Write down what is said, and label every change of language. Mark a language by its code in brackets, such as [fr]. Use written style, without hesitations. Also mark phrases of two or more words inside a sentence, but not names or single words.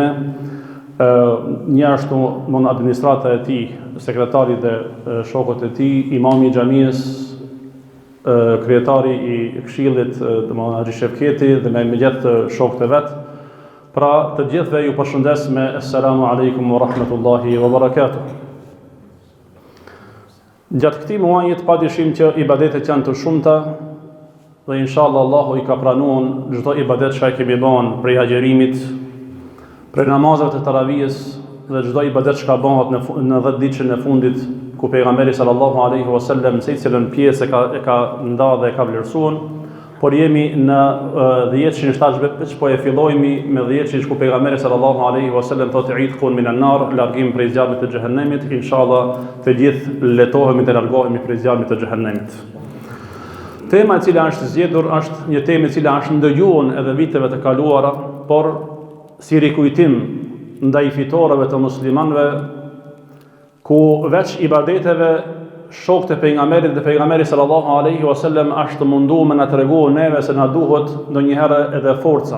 [sq] Një ashtu mon administrata e tij, sekretari dhe shokët e tij, imami i xhamisë, kryetari i këshillit, domethënë Haxhi Shefketi dhe me gjithë shokët e vet. Pra të gjithëve ju përshëndes me [ar] السلام عليكم ورحمة الله وبركاته. [sq] Gjatë këtij muajit padyshim që ibadetet janë të shumta dhe inshallah Allahu i ka pranuar çdo ibadet që kemi bën, prej agjerimit, prej namazave të taravijës dhe çdo ibadet që ka bëhet në 10 ditën e fundit ku pejgamberi [ar] صلى الله عليه وسلم [sq] secilën pjesë e ka ndarë dhe e ka vlerësuar, por jemi në 10.7 po e fillojmë me 10 ku pejgamberi [ar] صلى الله عليه وسلم [sq] thotë [ar] عتق من النار, [sq] largim prej zjarrit të xhehenemit, inshallah të gjithë letohemi të largohemi prej zjarrit të xhehenemit. Tema e cila është zgjedhur është një temë e cila është ndëgjuar edhe viteve të kaluara, por si rikujtim ndaj fitoreve të muslimanëve ku veç ibadeteve shokët e pejgamberit dhe pejgamberi [ar] صلى الله عليه وسلم [sq] është munduar me na treguar neve se na duhet ndonjëherë edhe forca.